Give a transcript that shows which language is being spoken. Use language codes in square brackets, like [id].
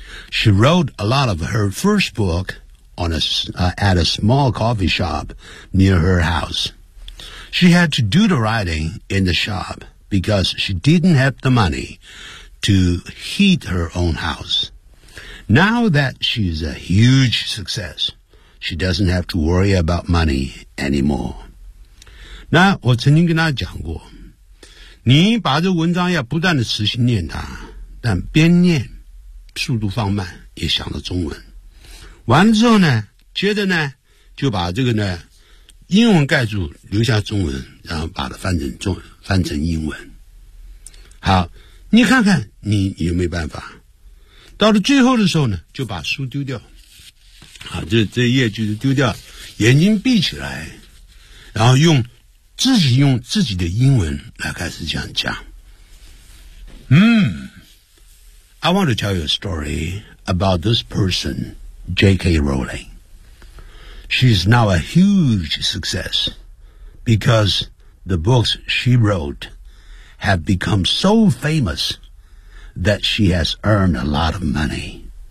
[en] She wrote a lot of her first book at a small coffee shop near her house. She had to do the writing in the shop. Because she didn't have the money to heat her own house. Now that she's a huge success, she doesn't have to worry about money anymore. [zh] 那我曾经跟他讲过，你把这文章要不断的持续念它，但边念速度放慢，也想到中文。完了之后呢，接着呢，就把这个呢英文盖住，留下中文，然后把它翻成英文。好，你看看你有没有办法。到了最后的时候呢，就把书丢掉。好，这页就是丢掉，眼睛闭起来，然后用自己的英文来开始这样讲。 [en] I want to tell you a story about this person, J.K. Rowling. She is now a huge success because the books she wrote. Have become so famous that she has earned a lot of money.